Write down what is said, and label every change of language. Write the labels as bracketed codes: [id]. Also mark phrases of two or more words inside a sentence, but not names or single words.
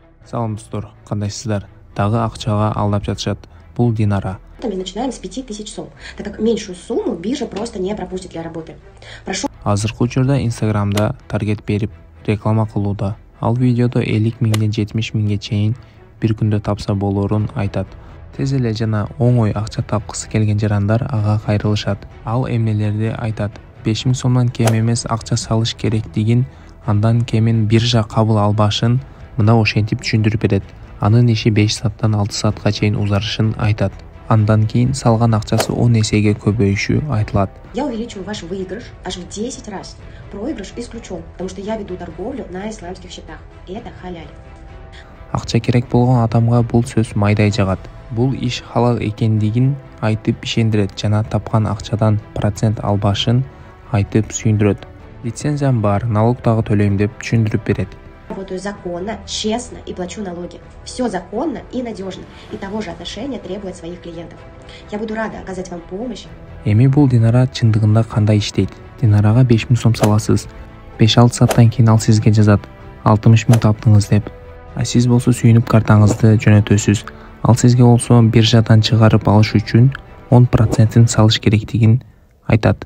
[ky] Салам достор, кандайсыздар? Дагы акчага алдап жатышат. Бул Динара. [ru] Мы начинаем с 5000 сом, так как меньшую сумму биржа просто не пропустит для работы. Прошу. [ky] Азыркы учурда Инстаграмда таргет берип реклама кылууда. Ал видеодо 50 миңден 70 миңге чейин бир күндө тапса болорун айтат. Тез эле жана оңой акча тапкысы келген жарандар ага кайрылышат. Ал эмнелерди айтат? 5000 сомдон кем эмес акча салыш керектигин, андан кемин биржа кабыл албашын мына ошентип түшүндүрүп берет. Анын иши 5 сааттан 6 саатка чейин узарышын айтат. Андан кийин салган акчасы 10 эсеге көбөйүшү айтылат. [ru] Я увеличиваю ваш выигрыш аж в 10 раз. Проигрыш исключен, потому что я веду торговлю на исламских счетах. Это халяль. [ky] Акча керек болгон адамга бул сөз майдай жагат. Бул иш халал экендигин айтып ишендирет жана тапкан акчадан процент албашын айтып сүйүндүрөт. Лицензиям бар, налог дагы төлөйм деп түшүндүрүп берет. [ru] Работаю законно, честно и плачу налоги. Все законно и надежно. И того же отношения требует своих клиентов. Я буду рада оказать вам помощь. [ky] Эми бул Динара чындыгында кандай иштейт? Динарага 5000 сом саласыз. 5-6 сааттан кийин ал сизге жазат: 60 миң таптыңыз деп. А сиз болсо сүйүнүп картаңызды жөнөтөсүз. Ал сизге болсо биржадан чыгарып алыш үчүн 10% салыш керектигин айтат.